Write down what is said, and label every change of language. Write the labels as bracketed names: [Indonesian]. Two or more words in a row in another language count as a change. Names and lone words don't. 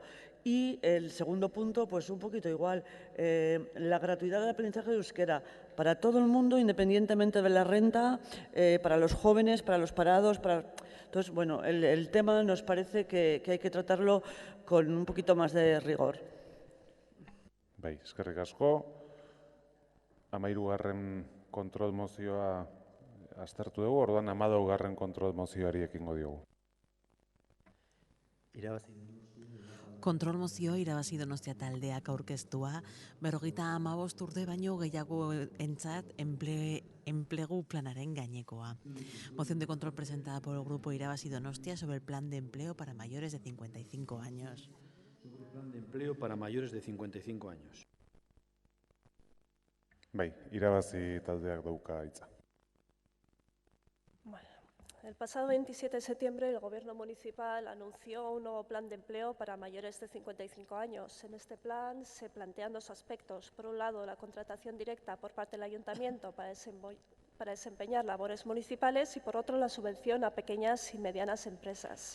[Spanish] Y el segundo punto, pues un poquito igual, la gratuidad del aprendizaje de euskera para todo el mundo, independientemente de la renta, para los jóvenes, para los parados. Entonces, bueno, el tema nos parece que hay que tratarlo con un poquito más de rigor. [Basque] Bai, eskerrik asko. 13. kontrol mozioa aztertu dugu, orduan 14. kontrol mozioari ekingo diogu. Kontrol mozio irabazi Donostia taldeak aurkeztua, 55 urte baino gehiago entzat enplegu planaren gainekoa. [Spanish] Moción de control presentada por el grupo Irabazi Donostia sobre el plan de empleo para mayores de 55 años. Plan de empleo para mayores de 55 años. [Basque] Bai, Irabazi taldeak dauka hitza. [Spanish] El pasado 27 de septiembre el Gobierno municipal anunció un nuevo plan de empleo para mayores de 55 años. En este plan se plantean 2 aspectos. Por un lado, la contratación directa por parte del Ayuntamiento para desempeñar labores municipales y, por otro, la subvención a pequeñas y medianas empresas.